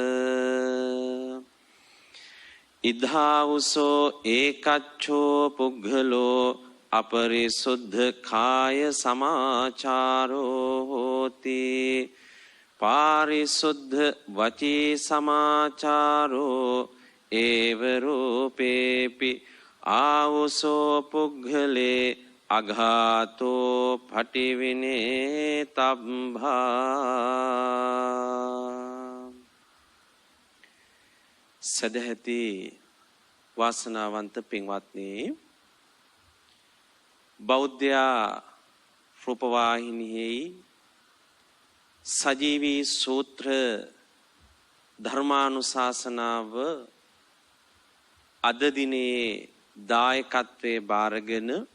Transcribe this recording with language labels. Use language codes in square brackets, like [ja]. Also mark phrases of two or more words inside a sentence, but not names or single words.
[pi] ඉද්ධාවුසෝ ඒකච්ඡෝ පුග්ගලෝ අපරිසුද්ධ කාය සමාචාරෝ හෝති පාරිසුද්ධ වචී සමාචාරෝ ඒව රූපේපි ආවුසෝ පුග්ගලේ අඝාතෝ පටිවිනේ තබ්බා [si] සදැහැති වාසනාවන්ත පින්වත්නි බෞද්ධයා රූපවාහිනියෙහි සජීවී සූත්‍ර ධර්මානුශාසනාව අද දිනේ දායකත්වයේ බාරගෙන